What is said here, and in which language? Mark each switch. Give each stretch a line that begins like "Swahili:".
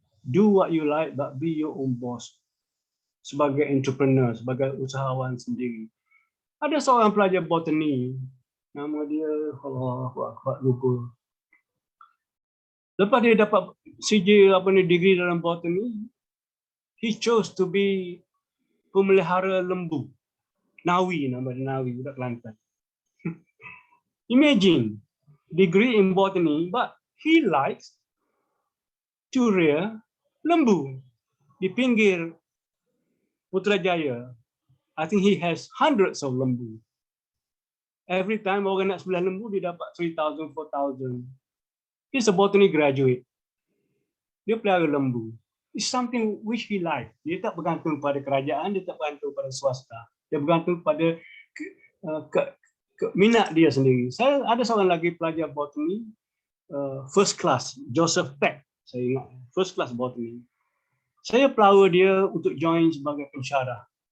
English: Do what you like, but be your own boss.
Malay: Sebagai entrepreneur, sebagai usahawan sendiri. Ada seorang pelajar botani, nama dia, aku lupa. Lepas dia dapat CJ degree dalam botani,
English: he chose to be
Malay: pemelihara lembu. Nawi, nama dia Nawi, budak Kelantan.
English: Imagine, degree in botany, but he likes to rear lembu
Malay: di pinggir Putrajaya.
English: I think he has hundreds of lembu. Every time
Malay: orang nak sebelah lembu, dia dapat 3,000, 4,000.
English: He's a botany graduate.
Malay: Dia pelihara lembu.
English: It's something which he likes.
Malay: Dia tak bergantung pada kerajaan, dia tak bergantung pada swasta. Dia bergantung pada minat dia sendiri. Saya ada seorang lagi pelajar botany, first class, Joseph Peck. Saya ingat, first class botany. Saya pelawar dia untuk join sebagai pensyarah.